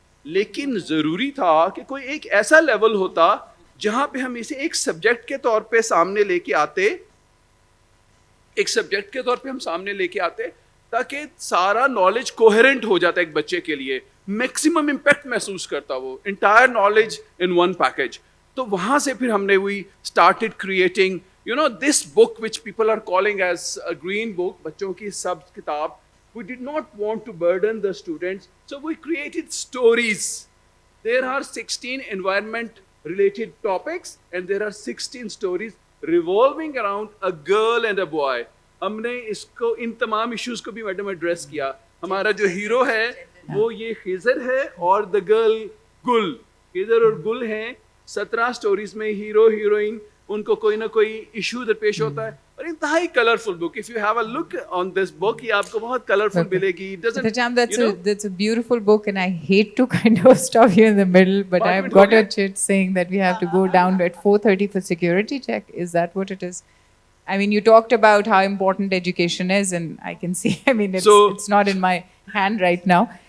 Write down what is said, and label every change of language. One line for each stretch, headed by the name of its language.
Urdu: لیکن ضروری تھا کہ کوئی ایک ایسا لیول ہوتا جہاں پہ ہم اسے ایک سبجیکٹ کے طور پہ سامنے لے کے آتے, ایک سبجیکٹ کے طور پہ ہم سامنے لے کے آتے, تاکہ سارا نالج کوہرنٹ ہو جاتا ہے ایک بچے کے لیے, میکسیمم امپیکٹ محسوس کرتا وہ,
English: Entire knowledge in one package.
Urdu: تو وہاں سے پھر ہم نے
English: we started creating this book which people are calling as a green book,
Urdu: بچوں کی سب کتاب.
English: We did not want to burden the students, so we created stories. There are 16 environment related topics and there are 16 stories revolving around a girl and a boy.
Urdu: ہم نے اس کو, ان تمام issues کو بھی madam address کیا. ہمارا جو hero ہے وہ یہ خضر ہے اور دا گرل گل. خضر اور گل ہیں. 17 سٹوریز میں ہیرو ہیروئن ان کو کوئی نہ کوئی ایشو درپیش ہوتا ہے, اور انتہائی colourful book.
English: If you have a look on this book,
Urdu: یہ آپ کو بہت کلرفل ملے گی.
English: That's a beautiful book, and I hate to kind of stop you in the middle, but I've got a chit saying that we have to go down at 4:30 for security check. Is that what it is? I mean, you talked about how important education is, and I can see, I mean, it's not in my hand right now.